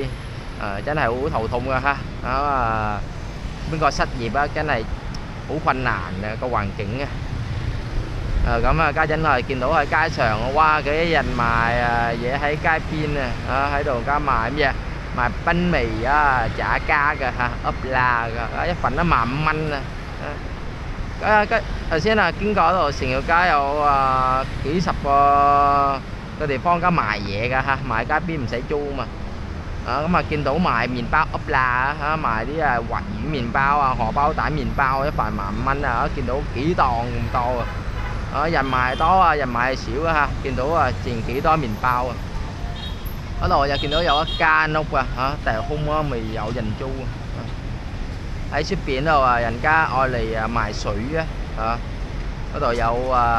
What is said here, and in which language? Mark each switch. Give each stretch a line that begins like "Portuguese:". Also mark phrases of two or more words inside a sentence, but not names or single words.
Cantonese: 真係好頭痛㗎邊個失業真係好困難個環境咁家陣見到喺街上哇幾人賣嘢喺街邊喺度加賣咩賣賓味
Vietnamese: chả cá
Cantonese: 㗎
Vietnamese: ốp la
Cantonese: 㗎一份都15,000蚊頭先經過嗰度成條街有幾十個地方加賣嘢㗎賣街邊唔使租嘛。咁見到賣麵包
Vietnamese: ốp la
Cantonese: 賣啲滑魚麵包荷包蛋麵包一份15,000蚊見到幾檔咁多人賣多人賣少見到剩幾多麵包嗰度又見到有一間屋但係空未有人租喺出邊度人家愛嚟賣水嗰度有